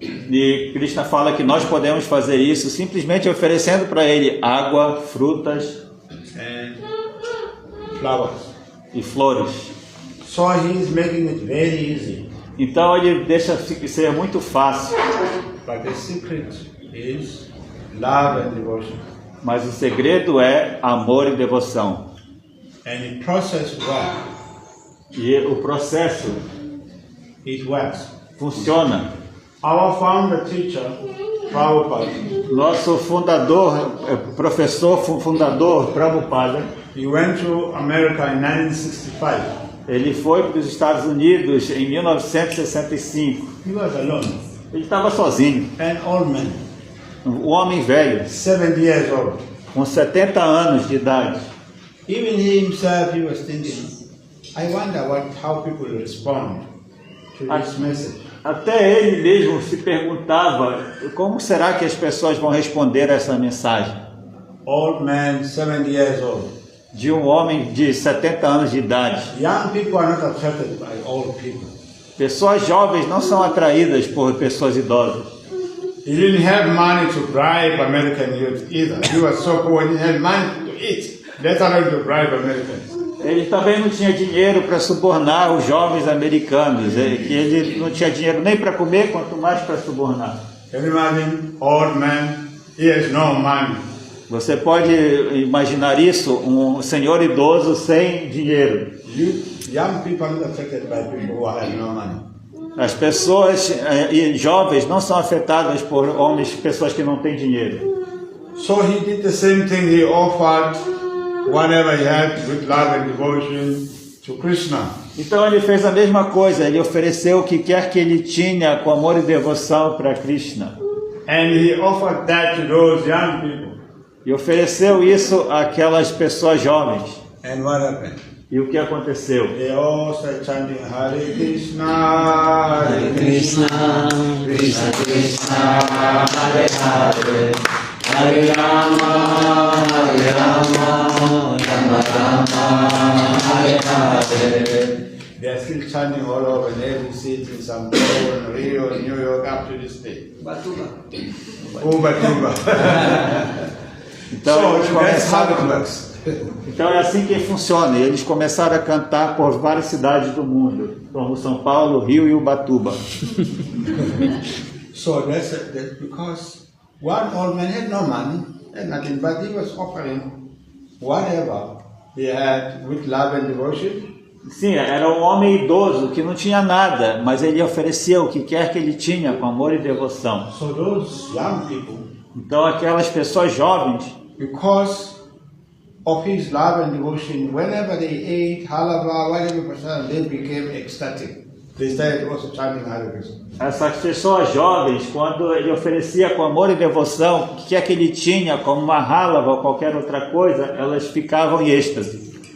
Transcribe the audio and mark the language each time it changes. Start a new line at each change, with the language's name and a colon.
Portuguese: E Krishna fala que nós podemos fazer isso simplesmente oferecendo para ele água, frutas
English: and flowers.
Portuguese: e flores.
English: So he is making it very easy.
Portuguese: Então ele deixa ser muito fácil,
English: But the secret is love and devotion.
Portuguese: mas o segredo é amor e devoção.
English: And the process works.
Portuguese: E o processo
English: It works.
Portuguese: funciona.
English: Our founder teacher, Prabhupada,
Portuguese: Nosso fundador, professor fundador, Prabhupada,
English: he went to America in 1965.
Portuguese: ele foi para os Estados Unidos em 1965.
English: He was alone,
Portuguese: Ele estava sozinho,
English: an old man,
Portuguese: um homem velho,
English: 70 years old.
Portuguese: com 70 anos de idade.
English: Even he himself, he was thinking, I wonder how people respond to this message.
Portuguese: Até ele mesmo se perguntava como será que as pessoas vão responder a essa mensagem
English: Old man, 70 years old.
Portuguese: de um homem de 70 anos de idade.
English: Young people are not attracted by old people.
Portuguese: Pessoas jovens não são atraídas por pessoas idosas.
English: He didn't have money to bribe American youth either. He was so poor, he didn't have money to eat, let alone to bribe Americans.
Portuguese: Ele também não tinha dinheiro para subornar os jovens americanos, que ele não tinha dinheiro nem para comer, quanto mais para subornar.
English: Can you imagine? Old man, he has no money.
Portuguese: Você pode imaginar isso, um senhor idoso sem dinheiro.
English: Young people are not affected by people who have no money.
Portuguese: As pessoas jovens não são afetadas por homens, pessoas que não têm dinheiro.
English: So he did the same thing. He offered whatever he had with love and devotion to Krishna.
Portuguese: Então ele fez a mesma coisa, ele ofereceu o que quer que ele tinha com amor e devoção para Krishna.
English: And he offered that to those young people.
Portuguese: E ofereceu isso àquelas pessoas jovens.
English: And what happened?
Portuguese: E o que aconteceu?
English: They all started chanting Hare Krishna, Hare Krishna, Krishna Krishna, Hare Hare, Hare Rama, Rama Rama, Hare Hare. They are still chanting all over in every city, in São Paulo, in Rio, in New York, up to this day. Batuba.
Portuguese: Ubatuba. Então, eles
English: So that's how it
Portuguese: começaram,
English: works.
Portuguese: então é assim que funciona. Eles começaram a cantar por várias cidades do mundo, como São Paulo, Rio e Ubatuba.
English: So that's because one old man had no money, had nothing, but he was offering whatever he had with love and devotion.
Portuguese: Sim, era um homem idoso que não tinha nada, mas ele oferecia o que quer que ele tinha com amor e devoção.
English: So those young people,
Portuguese: Então aquelas pessoas jovens,
English: because of his love and devotion, whenever they ate halava, whatever, they became ecstatic. They started also chanting Hare Krishna.
Portuguese: essas pessoas jovens, quando ele oferecia com amor e devoção o que quer que ele tinha, como uma hálava ou qualquer outra coisa, elas ficavam em êxtase.